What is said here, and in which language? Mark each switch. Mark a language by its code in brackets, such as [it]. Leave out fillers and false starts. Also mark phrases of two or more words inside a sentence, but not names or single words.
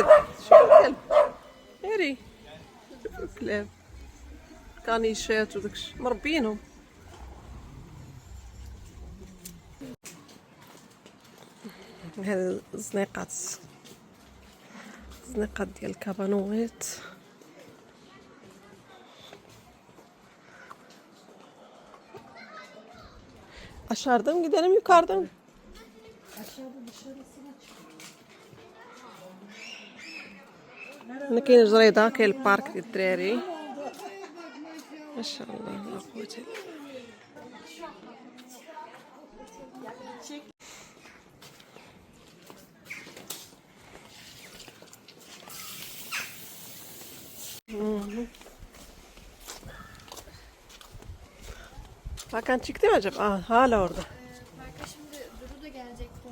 [ar] شوف الكلب هاري، شوف الكلاب كانيشات وداكشي مربينهم. هاد الزنيقات ديال الكابانوات. [tr] Aşağıdan gidelim yukarıdan. Aşağıda dışarısına çık. [ar] هنا كاين جريدة، كاين البارك ديال الدراري. ما شاء الله لا قوة الا بالله. كانت شي كتير عجب. ها الورد. [tr] Kanka şimdi Duru da gelecekti.